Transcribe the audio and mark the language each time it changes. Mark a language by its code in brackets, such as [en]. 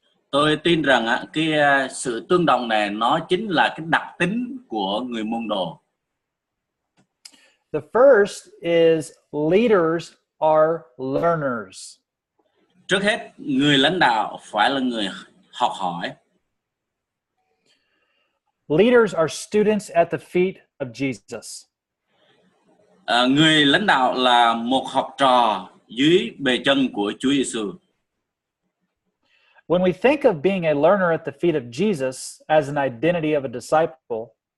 [vi] Tôi tin rằng cái sự tương đồng này nó chính là cái đặc tính của người môn đồ. [en] The first is leaders are learners. [vi] Trước hết, người lãnh đạo phải là người học hỏi. [en] Leaders are students at the feet of Jesus. [vi] Người lãnh đạo là một học trò dưới bề chân của Chúa Giêsu. [en] When we think of being a learner at the feet of Jesus as an identity of a disciple,